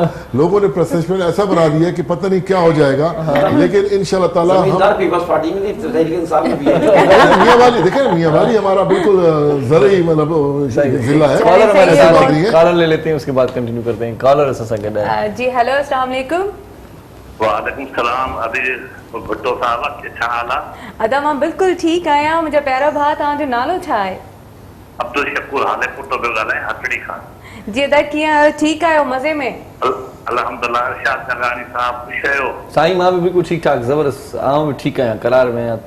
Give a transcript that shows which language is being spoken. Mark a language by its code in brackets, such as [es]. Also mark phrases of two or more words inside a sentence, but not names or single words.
[ur] لوگوں نے پرسپشن ایسا بنا دیا کہ پتہ نہیں کیا ہو جائے گا, لیکن انشاءاللہ تعالیٰ میاں والی دیکھیں, میاں والی ہمارا بالکل زرعی مطلب ضلع ہے. کالر لے لیتے ہیں, اس کے بعد کنٹینیو کرتے ہیں. کالر اسا گڈ ہے. جی ہیلو, السلام علیکم. وعلیکم السلام. ابھی بھٹو صاحب کیا حال ہے؟ [sd] ادا मां बिल्कुलु ठीकु आहियां. मुंहिंजा प्यारा भाउ, तव्हांजो नालो छा आहे? अब्दुल शकूर हाले पुटो पियो ॻाल्हाए हथड़ी खां. जी अदा कीअं आहियो? ठीकु आहियो? मज़े में? अल्हम्दुलिल्लाह. इरशाद नगानी साहब ख़ुशि आहियो? साईं मां बि बिल्कुलु ठीकु ठाक ज़बरदस्त. आउं बि ठीकु आहियां, करार में आहियां.